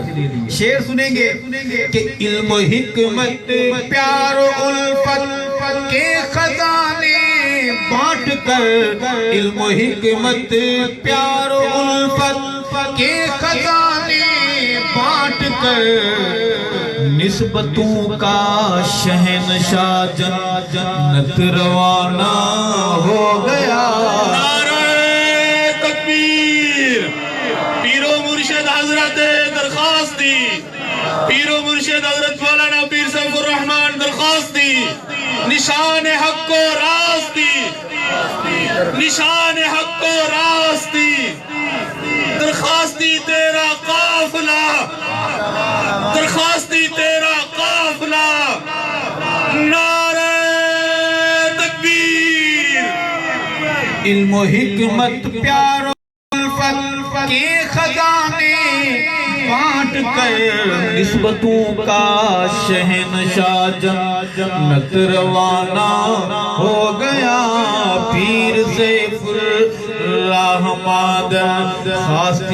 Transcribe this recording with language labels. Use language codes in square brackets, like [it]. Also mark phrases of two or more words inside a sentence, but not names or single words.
[ur] شعر سنیں گے کہ علم و حکمت پیار و الفت کے خزانے بانٹ کر، علم و حکمت پیار و الفت کے خزانے بانٹ کر، نسبتوں کا شہنشاہ جنت روانہ ہو گیا۔ نعرہ تکبیر، پیر و مرشد حضرت درخواستی، پیر و مرشد حضرت مولانا پیر سیف الرحمن درخواستی، نشان حق و راستی، نشان حق و راستی، درخواستی تیرا قافلہ، درخواستی تیرا قافلہ، نعرہ تکبیر۔ علم و حکمت پیار و الفت کے خزانے بانٹ کر، نسبتوں کا شہنشاہ جنت روانہ ہو گیا، پیر سیف اللہ مادر خاصی۔